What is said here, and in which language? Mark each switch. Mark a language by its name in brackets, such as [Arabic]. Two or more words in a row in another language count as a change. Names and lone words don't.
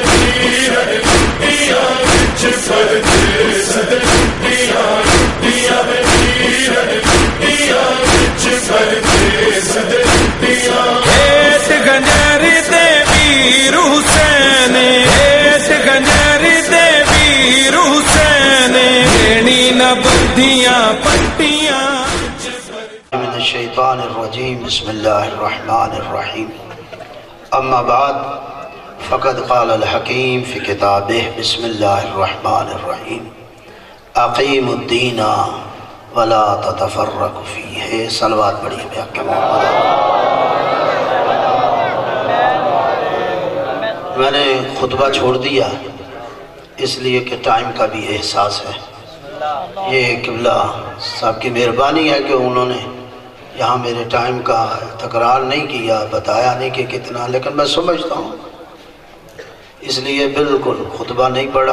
[Punjabi] لٹیا وچ پردیس دے لٹیا لٹیا ایس گنجر دے ویر حسین ایس گنجر دے ویر حسین گھڑی نہ بدھیاں پٹیاں۔ [Arabic] من الشیطان الرجیم بسم اللہ الرحمن الرحیم اما بعد فقد قال الحکیم فی کتابہ بسم اللہ الرحمن الرحیم اقیم الدین ولا تتفرق فیہ۔ [Urdu] صلوات پڑھیے بے حق محمد۔ میں نے خطبہ چھوڑ دیا اس لیے کہ ٹائم کا بھی احساس ہے۔ یہ قبلہ صاحب کی مہربانی ہے کہ انہوں نے یہاں میرے ٹائم کا تکرار نہیں کیا، بتایا نہیں کہ کتنا، لیکن میں سمجھتا ہوں اس لیے بالکل خطبہ نہیں پڑھا۔